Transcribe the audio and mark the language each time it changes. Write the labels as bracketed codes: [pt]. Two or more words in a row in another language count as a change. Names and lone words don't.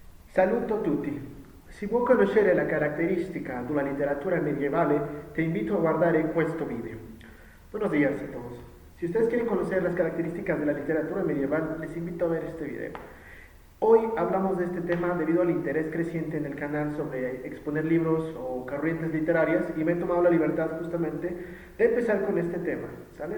[it] Saluto tutti. Si vuoi conoscere la caratteristica della letteratura medievale, te invito a guardare questo video. [es] Buenos días a todos. Si ustedes quieren conocer las características de la literatura medieval, les invito a ver este video. Hoy hablamos de este tema debido al interés creciente en el canal sobre exponer libros o corrientes literarias y me he tomado la libertad justamente de empezar con este tema, ¿sale?